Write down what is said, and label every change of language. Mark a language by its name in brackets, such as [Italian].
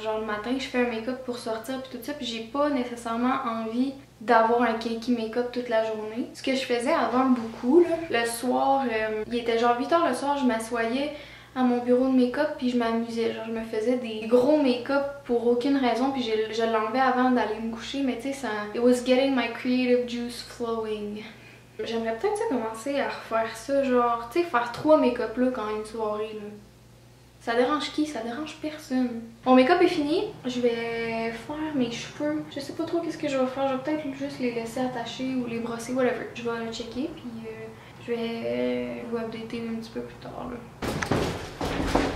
[French] Genre, le matin, je fais un make-up pour sortir, puis tout ça, puis j'ai pas nécessairement envie d'avoir un cakey make-up toute la journée. Ce que je faisais avant beaucoup, là, le soir, il était genre 8h le soir, je m'assoyais à mon bureau de make-up puis je m'amusais. Genre, je me faisais des gros make-up pour aucune raison, puis je l'enlevais avant d'aller me coucher, mais tu sais, ça... [English] It was getting my creative juice flowing. [French] J'aimerais peut-être commencer à refaire ça, genre, tu sais, faire 3 make-up là quand une soirée, là. Ça dérange qui? Ça dérange personne. Mon make-up est fini. Je vais faire mes cheveux. Je sais pas trop qu'est-ce que je vais faire. Je vais peut-être juste les laisser attachés ou les brosser, whatever. Je vais checker, puis je vais vous updater un petit peu plus tard, là.